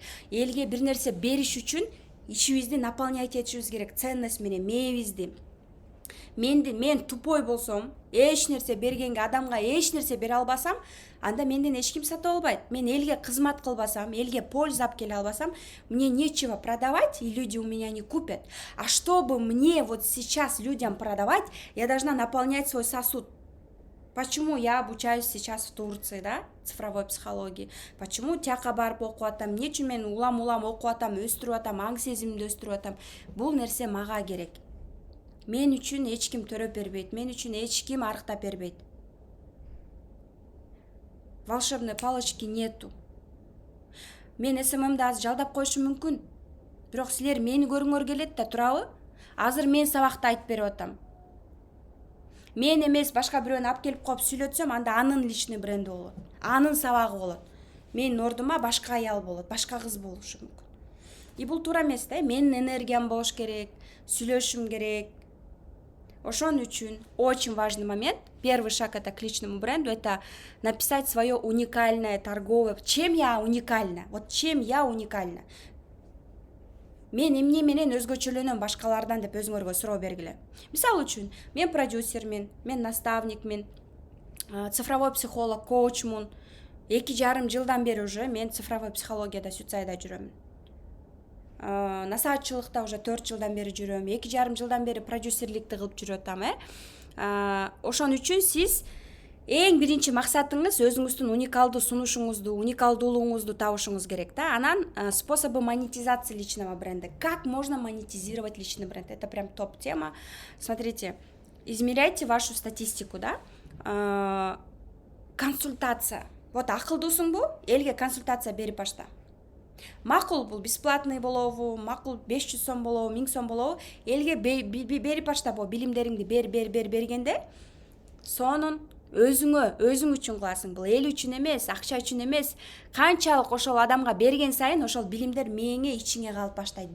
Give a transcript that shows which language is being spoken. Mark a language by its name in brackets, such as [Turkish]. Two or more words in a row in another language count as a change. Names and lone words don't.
[Kyrgyz] Элге бир нерсе бериш үчүн ичибизди наполнять этишибиз керек, ценность менен мээбизди. Мен тупой болсом, эч нерсе бергенге адамга эч нерсе бере албасам, анда менден эч ким сатып албайт. Мен элге кызмат кылбасам, элге польза алып келе албасам, [Russian] мне нечего продавать, и люди у меня не купят. А чтобы мне вот сейчас людям продавать, я должна наполнять свой сосуд. Почему я обучаюсь сейчас в Турции, да, цифровой психологии? [Kyrgyz] Почему тияка барып окуп атам? Эмне үчүн мен улам окуп атам, өстүрүп атам, аң сезимимди өстүрүп атам? Бул нерсе мага керек. Мен үчүн эч ким төрөп бербейт, мен үчүн эч ким арыктап бербейт. [Russian] Волшебной палочки нету. [Kyrgyz] Мен СММди азыр жалдап коюшум мүмкүн. Бирок силер мени көрүңөр келет да, турабы? Азыр мен сабакта айтып берип атам. Мен эмес башка бирөөнү алып келип коюп сүйлөтсөм, анда анын [Russian] личный бренди [Kyrgyz] болот. Анын сабагы болот. Менин ордума башка аял болот, башка кыз болушу мүмкүн. И бул туура эмес да, менин энергиям болуш керек, сүйлөшүм керек. Ошон үчүн [Russian] очень важный момент, первый шаг это к личному бренду, это написать свое уникальное торговое. Чем я уникальна? Вот чем я уникальна? [Kyrgyz] мен эмне менен өзгөчөлөнөм башкалардан деп өзүңөргө суроо бергиле. Мисалы үчүн, мен продюсермин, мен наставникмин, [Russian] цифровой психолог, [Kyrgyz] коучмун. 2,5 жылдан бери уже мен [Russian] цифровой психологияда [Kyrgyz] Сюцайда жүрөмүн. Насаатчылыкта уже 4 жылдан бери жүрөм. 2,5 жылдан бери продюсерликти кылып жүрүп атам, Ошон үчүн сиз эң биринчи максатыңыз өзүңүздүн уникалдуу сунушуңузду, уникалдуулугуңузду табышыңыз керек да. [Russian] Анан способы монетизации личного бренда. Как можно монетизировать личный бренд? Это прям топ тема. Смотрите, измеряйте вашу статистику, да. [Kyrgyz] Консультация. Вот акылдуусуңбу? Элге консультация берип башта. Макул бул бесплатный болобу, макул 500 сом болобу, 1000 сом болобу, элге берип башта бул билимдериңди бергенде, сонун өзүң үчүн кыласың. Бул эл үчүн эмес, акча үчүн эмес. Канчалык ошол адамга берген сайын ошол билимдер мээңе ичиңе калып баштайт.